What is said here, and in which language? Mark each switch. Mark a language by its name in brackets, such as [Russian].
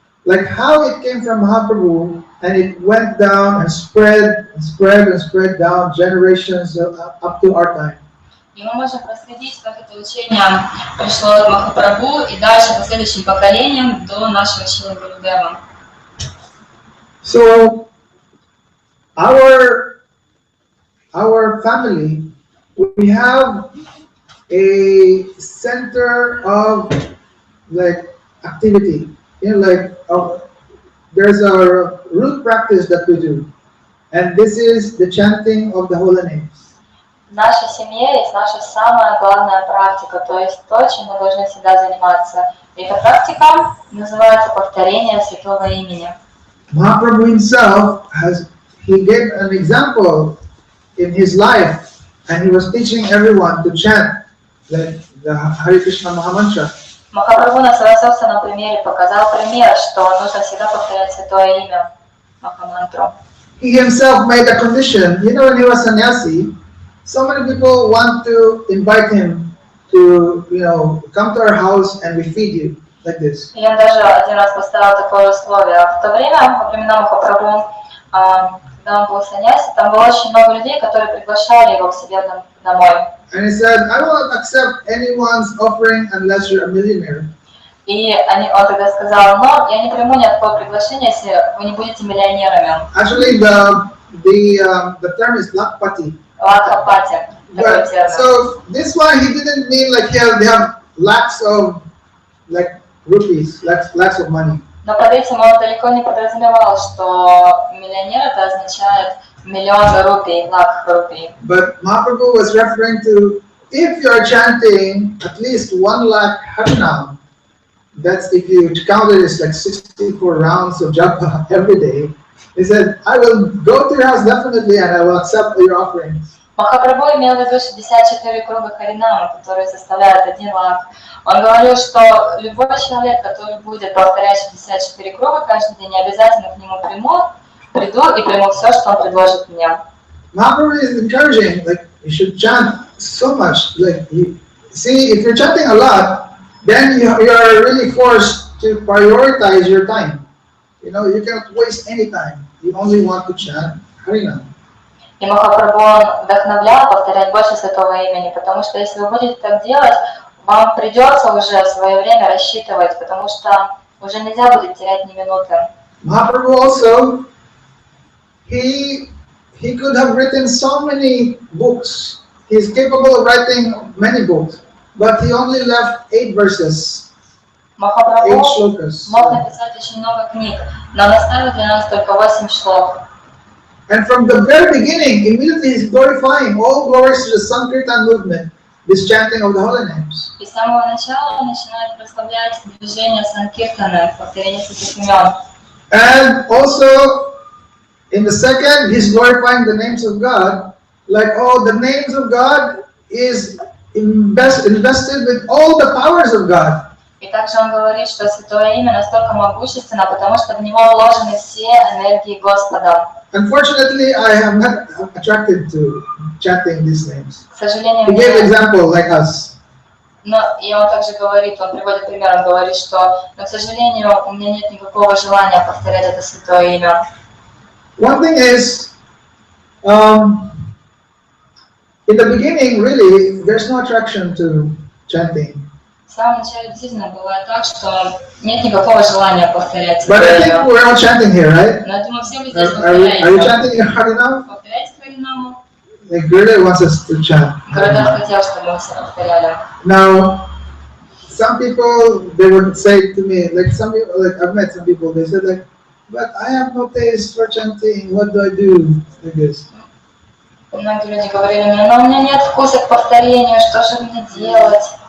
[English] Like how it came from Mahaprabhu and it went down and spread and spread and spread down generations up to our time. [Russian] И мы можем проследить, как это учение пришло от Махапрабху и дальше по следующим поколениям до нашего Шрила Гурудева. [English] So our family, we have a center of like activity. You know, like there's a root practice that we do, and this is the chanting of the holy names. [Russian] В нашей семье есть наша самая главная практика, то есть то, чем мы должны всегда заниматься. И эта практика называется повторение святого имени. [English] Mahaprabhu himself he gave an example in his life, and he was teaching everyone to chant like the Hare Krishna Mahamantra. [Russian] Махапрабху на своем собственном примере показал пример, что нужно всегда повторять святое имя Махамантру. [English] He himself made a condition. You know, when he was sannyasi, so many people want to invite him to, come to our house and we feed you, like this. [Russian] И он даже один раз поставил такое условие. В то время, во времена Махапрабху, когда он был саньяси, там было очень много людей, которые приглашали его к себе домой. [English] And he said, I won't accept anyone's offering unless you're a millionaire. [Russian] И он тогда сказал: но я не приму ни от кого приглашения, если вы не будете миллионерами. [English] Actually, the term is lakpati. [Russian] Лакхапати. [English] So this one he didn't mean like they have lakhs of like rupees, lakhs of money. [Russian] Но под этим он далеко не подразумевал, что миллионер это означает миллион рупий, лакх рупий. [English] But Mahaprabhu was referring to, if you are chanting at least 1 lakh harinam, that's if you count it, it's like 64 rounds of japa every day. He said, I will go to your house definitely and I will accept your offerings. [Russian] Махапрабху имел в виду 64 круга харинама, которые составляют 1 лак. Он говорил, что любой человек, который будет повторять 64 круга каждый день, обязательно к нему приду и приму все, что он предложит мне. [English] Mahaprabhu is encouraging, like you should chant so much. Like see, if you're chanting a lot, then you are really forced to prioritize your time. You cannot waste any time. You only want to chant Harinam. [Russian] И Махапрабху вдохновлял повторять больше святого имени, потому что если вы будете так делать, вам придется уже свое время рассчитывать, потому что уже нельзя будет терять ни минуты. [English] Mahaprabhu also, he could have written so many books. He is capable of writing many books, but he only left 8 verses. [Russian] Махапрабху мог написать очень много книг, но он оставил для нас только 8 шлок. [English] And from the very beginning, immediately he's glorifying all glories to the Sankirtan movement, this chanting of the holy names. [Russian] И с самого начала он начинает прославлять движение Санкиртана, повторение святых имен. [English] And also, in the second, he's glorifying the names of God, like, the names of God is invested with all the powers of God. [Russian] И также он говорит, что святое имя настолько могущественно, потому что в него вложены все энергии Господа. [English] Unfortunately, I am not attracted to chanting these names. [Russian] К сожалению, [English] He gave an example like us. [Russian] Но и он также говорит, он приводит пример, он говорит, что, но, к сожалению, у меня нет никакого желания повторять это святое имя. [English] One thing is, in the beginning, really, there's no attraction to chanting. [Russian] В самом начале действительно бывает так, что нет никакого желания повторять [English] But I think [Russian] имя. [English] we're all chanting here, right? [Russian] Но я думаю, все вы здесь [English] Are you [Russian] повторяете. [English] chanting Harinam? [Russian] Повторяйте Харинаму. [English] Like Gurudev wants us to chant. [Russian] Гурудев хотел, чтобы мы все повторяли. [English] Now, some people, they would say to me, like some people, like I've met some people, they said like, but I have no taste for chanting, what do I do? Like this. [Russian] Многие люди говорили мне, но у меня нет вкуса к повторению, что же мне делать?